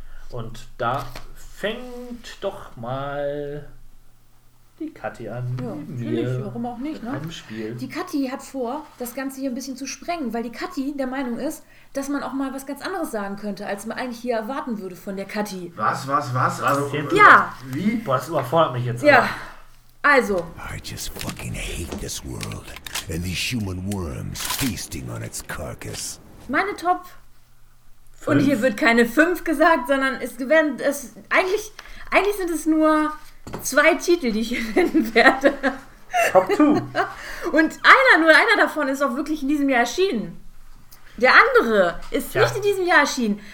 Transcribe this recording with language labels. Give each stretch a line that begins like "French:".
German: Und da fängt doch mal die Kathi an. Ja, natürlich, warum auch nicht, ne? Spiel. Die Kathi hat vor, das Ganze hier ein bisschen zu sprengen, weil die Kathi der Meinung ist, dass man auch mal was ganz anderes sagen könnte, als man eigentlich hier erwarten würde von der Kathi. Was? Also, ja! Wie? Boah, das überfordert mich jetzt. Ja. Also.
English: I just fucking hate this world and these human worms feasting on its carcass.
German: Meine Top. Und hier wird keine 5 gesagt, sondern eigentlich sind es nur 2 Titel, die ich hier finden werde. Top 2. Und einer davon ist auch wirklich in diesem Jahr erschienen. Der andere ist ja nicht in diesem Jahr erschienen.